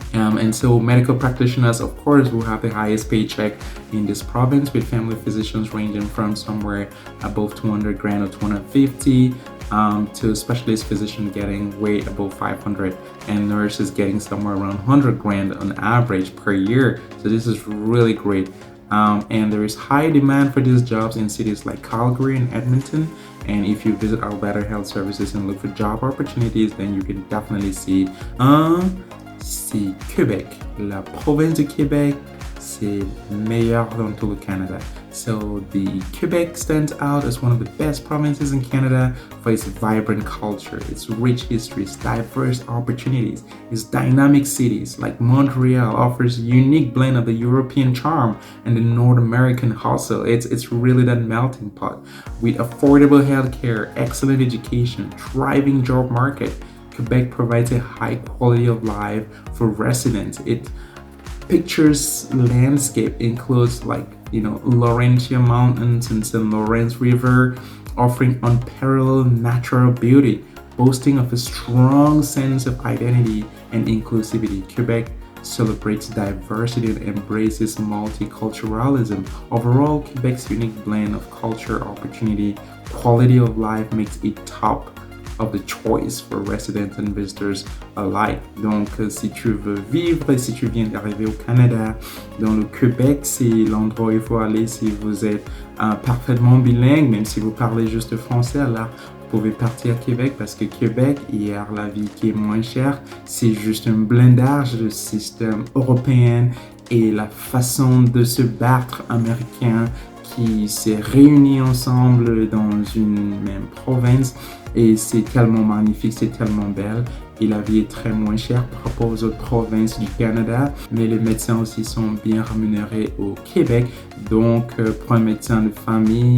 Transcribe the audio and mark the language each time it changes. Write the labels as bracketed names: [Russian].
[English] And so medical practitioners, of course, will have the highest paycheck in this province, with family physicians ranging from somewhere above 200 grand or 250 to specialist physician getting way above 500, and nurses getting somewhere around 100 grand on average per year. So this is really great. And there is high demand for these jobs in cities like Calgary and Edmonton. And if you visit Alberta Health Services and look for job opportunities, then you can definitely see [French] c'est Quebec. La province de Québec, c'est meilleur dans tout le Canada. [English] So the Quebec stands out as one of the best provinces in Canada for its vibrant culture, its rich history, its diverse opportunities. Its dynamic cities like Montreal offers a unique blend of the European charm and the North American hustle. It's really that melting pot. With affordable healthcare, excellent education, thriving job market, Quebec provides a high quality of life for residents. It pictures landscape includes Laurentian Mountains and St. Lawrence River, offering unparalleled natural beauty, boasting of a strong sense of identity and inclusivity. Quebec celebrates diversity and embraces multiculturalism. Overall, Quebec's unique blend of culture, opportunity, quality of life makes it top of the choice for residents and visitors alike. [French] Donc, si tu veux vivre, si tu viens d'arriver au Canada, dans le Québec, c'est l'endroit où il faut aller si vous êtes parfaitement bilingue, même si vous parlez juste français, là, vous pouvez partir à Québec parce que Québec, il y a la vie qui est moins chère. C'est juste un blindage du système européen et la façon de se battre américain qui s'est réunis ensemble dans une même province, et c'est tellement magnifique, c'est tellement belle, et la vie est très moins chère par rapport aux autres provinces du Canada, mais les médecins aussi sont bien rémunérés au Québec. Donc pour un médecin de famille,